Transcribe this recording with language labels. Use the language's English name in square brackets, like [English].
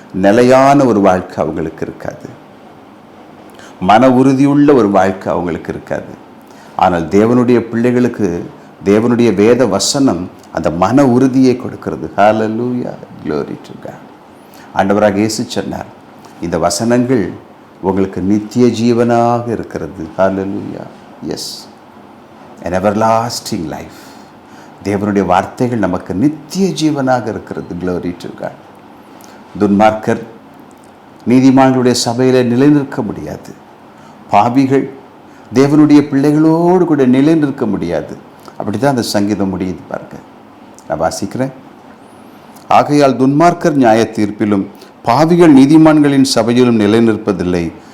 [Tamil] நிலையான ஒரு வாழ்க்கை அவங்களுக்கு இருக்காது, மன உறுதியுள்ள ஒரு வாழ்க்கை அவங்களுக்கு இருக்காது. ஆனால் தேவனுடைய பிள்ளைகளுக்கு தேவனுடைய வேத வசனம் அந்த மன உறுதியை கொடுக்கிறது. ஹல்லேலூயா. [English] Glory to God. [Tamil] ஆண்டவராக இயேசு சொன்னார், இந்த வசனங்கள் உங்களுக்கு நித்திய ஜீவனாக இருக்கிறது. ஹல்லேலூயா. [English] Yes, an everlasting life. [Tamil] தேவனுடைய வார்த்தைகள் நமக்கு நித்திய ஜீவனாக இருக்கிறது. [English] Glory to God. [Tamil] துன்மார்க்கர் நீதிமான்களுடைய சபையில நிலைநிற்க முடியாது. பாவிகள் தேவனுடைய பிள்ளைகளோடு கூட நிலைநிற்க முடியாது. அப்படி தான் அந்த சங்கீதம் முடியுது பாருங்க. நான் வாசிக்கிறேன். ஆகையால் துன்மார்க்கர் நியாய தீர்ப்பிலும் பாவிகள் நீதிமான்களின் சபையிலும் நிலைநிற்பதில்லை.